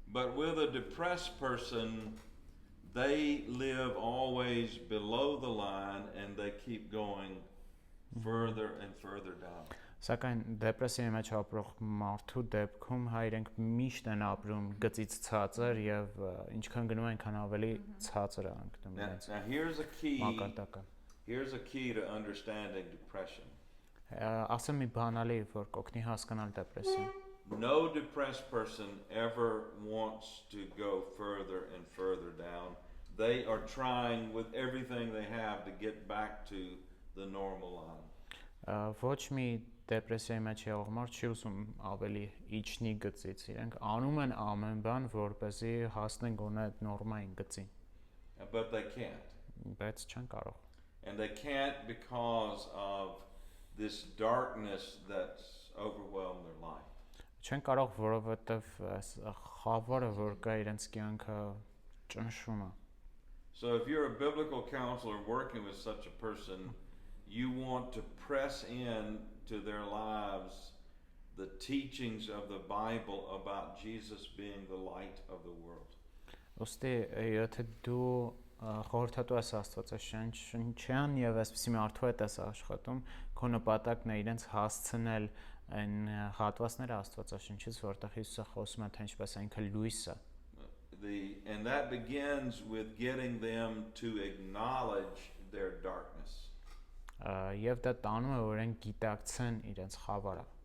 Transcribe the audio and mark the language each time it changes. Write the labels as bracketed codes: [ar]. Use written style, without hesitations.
[en] But with a depressed person, they live always below the line and they keep going further and further down. [hy] Սակայն դեպրեսիայի մեջ ապրող մարդու դեպքում հա իրենք միշտ են ապրում գծից ցածր եւ ինչքան գնում են, այնքան ավելի ցածր է ընկնում իրենց մակարդակը։ [en] Here's a key to understanding depression. [hy] Ասեմ մի բանալի, որ կօգնի հասկանալ դեպրեսիան։ [en] No depressed person ever wants to go further and further down. They are trying with everything they have to get back to the normal line. [hy] Ոչ մի դեպրեսիայի մեջ եղող մարդ չի ուզում ավելի իջնի գծից, իրենք անում են ամեն բան, որպեսզի հասնեն գոնե նորմային գծին։ [en] But they can't. [hy] Բայց չեն կարող։ [en] And they can't because of this darkness that's overwhelmed their life. [hy] Չեն կարող, որովհետև խավարը, որ կա իրենց կյանքը ճնշում է։ [en] So if you're a biblical counselor working with such a person, you want to press in to their lives the teachings of the Bible about Jesus being the light of the world. [hy] Ոստի եթե դու խորհրդատու ես Աստվածաշնչյան եւ այսպիսի մարդու հետ ես աշխատում, քո նպատակն է իրենց հասցնել այն հատվածները Աստվածաշնչից, որտեղ Հիսուսը խոսում է թե ինչպես այնքը լույս է։ [en] And that begins with getting them to acknowledge their darkness. [hy] Եվ դա տանում է որ են գիտակցեն իրենց խավարը։